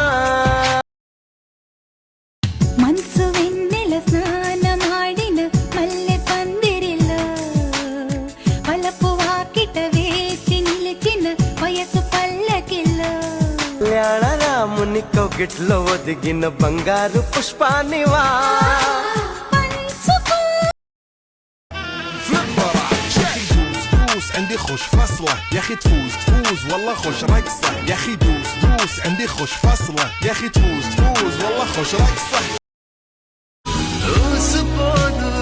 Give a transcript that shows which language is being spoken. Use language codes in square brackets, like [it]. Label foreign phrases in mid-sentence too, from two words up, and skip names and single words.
[te] మనసు వెన్నెల స్నానమాడిన మల్లె పందిరిలో వలపు వాకిట వేచి నిలిచిన వయసు పల్లకిలో. రాముని కౌగిట్లో ఒదిగిన బంగారు పుష్పానివా. [ar] عندي خوش فصلة يا اخي تفوز تفوز والله خوش رقصة يا اخي دوس دوس عندي خوش فصلة يا اخي تفوز تفوز والله خوش رقصة.